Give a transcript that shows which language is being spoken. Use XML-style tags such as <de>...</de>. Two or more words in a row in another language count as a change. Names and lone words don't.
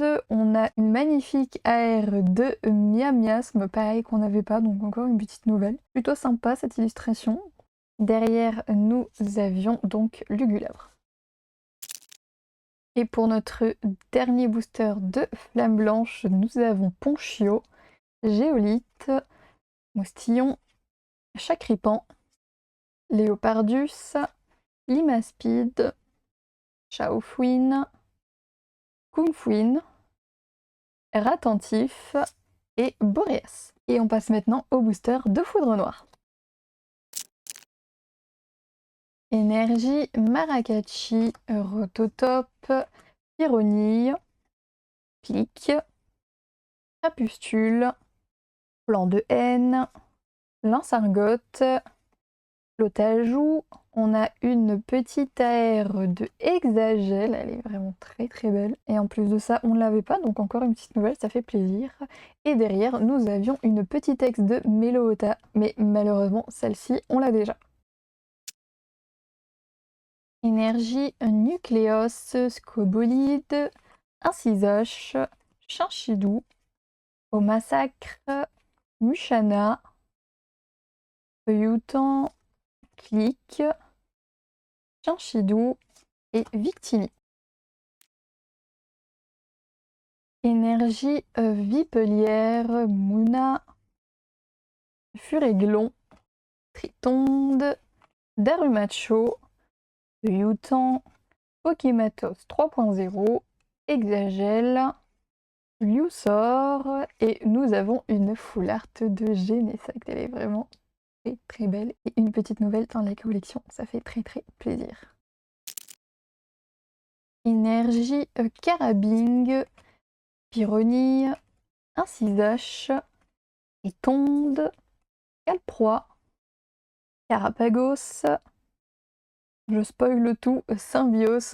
<fr>On a une magnifique AR de Miamiasme, pareil qu'on n'avait pas, donc encore une petite nouvelle. Plutôt sympa cette illustration. Derrière, nous avions donc Lugulabre. Et pour notre dernier booster de Flamme Blanche, nous avons Ponchio, Géolite, Moustillon, Chacripan, Léopardus, Limaspide, Chaofouine, Kumfouine, Ratentif et Boreas. Et on passe maintenant au booster de Foudre Noire. Énergie, Maracatchi, Rototop, Pyronille, Clic, Crapustule, Plan de haine, Linsargote, Flotajou. On a une petite AR de Hexagel, elle est vraiment très belle. Et en plus de ça, on ne l'avait pas, donc encore une petite nouvelle, ça fait plaisir. Et derrière, nous avions une petite ex de Meloota, mais malheureusement, celle-ci, on l'a déjà. Énergie, Nucléos, Scobolide, Incisoche, Chinchidou, Au Massacre, Mushana, Feuilleton, Clic, Chinchidou et Victini. Énergie, Vipelière, Mouna, Furéglon, Tritonde, Darumacho, Feuilleton, Pokématos 3.0, Hexagel, Luthor et nous avons une full art de Genesect. Elle est vraiment très très belle. Et une petite nouvelle dans la collection, ça fait très très plaisir. Énergie, Carabing, Pyronie, Incisache, Étonde, Calproie, Carapagos, je spoil tout, Symbios.</fr>